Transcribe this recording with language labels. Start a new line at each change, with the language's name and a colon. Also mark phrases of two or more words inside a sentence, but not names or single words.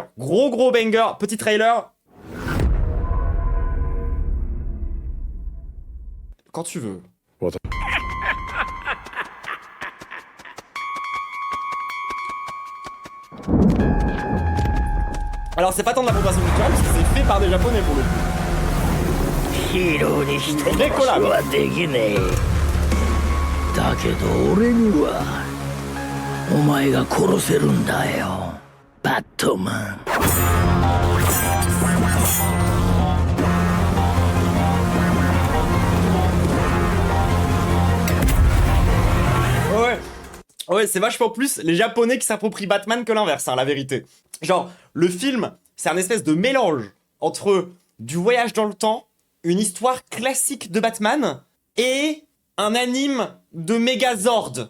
French: Gros banger. Petit trailer. Quand tu veux. Alors c'est pas tant de l'appropriation culturelle parce que c'est fait par des japonais pour le coup.
Japanese: ヒーローにしてもでコラボはできねえだけど俺にはお前が殺せるんだよバットマン
French: Ouais, c'est vachement plus les japonais qui s'approprient Batman que l'inverse, hein, la vérité. Genre, le film, c'est un espèce de mélange entre du voyage dans le temps, une histoire classique de Batman, et un anime de Megazord.